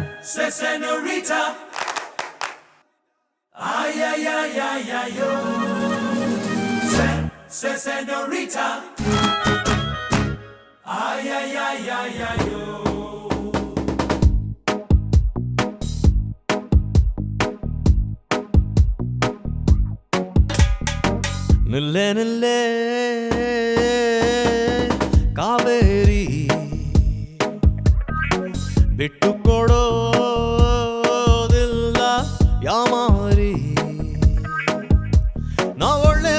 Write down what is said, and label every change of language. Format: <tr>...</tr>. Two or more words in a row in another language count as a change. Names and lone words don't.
<en>say senorita. Ay, ay, ay, ay, ay, yo. Say senorita. Ay, ay, ay, ay, ay, yo.</en> <kn>ನಿಲ್ಲೆ ನಿಲ್ಲೆ ಕಾವೇರಿ ಬಿಟ್ಟು ಕೊಡೋದಿಲ್ಲ ಯಾಮಾರಿ ನಾ ಒಳ್ಳೆ</kn>